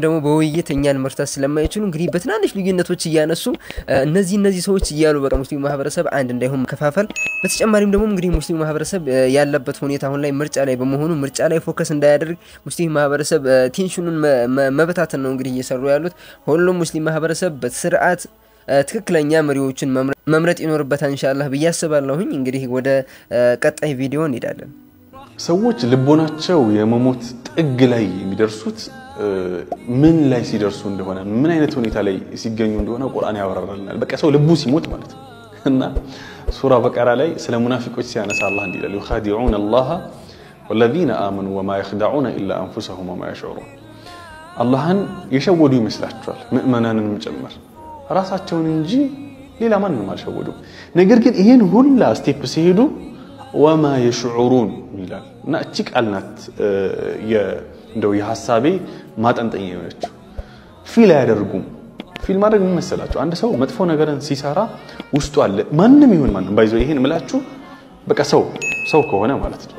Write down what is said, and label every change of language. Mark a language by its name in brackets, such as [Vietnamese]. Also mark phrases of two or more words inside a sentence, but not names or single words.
[Amharic] ደግሞ በውይይት እኛን መርታት ስለማይችሉ እንግዲህ በትናንሽ ልዩነቶች ያነሱ እነዚህ ሰዎች ይያሉ በቃ ሙስሊም ማህበረሰብ አንድ እንዳይሆን መከፋፈል በተጨማሪም ደግሞ እንግዲህ ሙስሊም ማህበረሰብ ያለበት ሁኔታ አሁን ላይ ምርጫ ላይ በመሆኑ ምርጫ ላይ ፎከስ እንዳያደርግ ሙስሊም ማህበረሰብ ቴንሽኑን መበታተን ነው እንግዲህ እየሰሩ ያሉት ሁሉም ሙስሊም ማህበረሰብ በስርዓት ትክክለኛ መሪዎችን መምረጥ ይኖርበታል [Arabic] إن شاء الله [Amharic] በያስባለሁኝ እንግዲህ ወደ ቀጣይ ቪዲዮ እንሄዳለን ሰዎች ልቦናቸው የመሞት ጥግ ላይ የሚደርሱት ምን ላይ ሲደርሱ እንደሆነ ምን አይነት ሁኔታ ላይ ሲገኙ እንደሆነ ቁርአን ያወራራልናል በቃ ሰው ልቡ ሲሞት ማለት ነው እና ሱራ በቀራ ላይ ስለ ሙናፊቆች ሲያነሳ አላህ እንዲህ ይላል [Arabic] يخادعون الله والذين آمنوا وما يخدعون إلا أنفسهم وما يشعرون [Amharic] አላህን የሸወዱ ይመስላችኋል ምእመናንንም ጭምር ራሳቸውን እንጂ ሌላ ማንንም አልሸወዱ ነገር ግን ይሄን ሁላ ስቴፕ ሲሄዱ [Arabic] وما يشعرون [Amharic] ይላል እና እቺ ቃል ናት እንደው የሐሳቤ ማጠንጠኛ የሆነችው ፊል ያደርጉም ፊል ማድረግ ምን መሰላችሁ አንድ ሰው መጥፎ ነገርን ሲሰራ ውስጡ አለ ማንንም ይሁን ማንንም ባይዘው ይሄን ምላችሁ በቃ ሰው ከሆነ ማለት ነው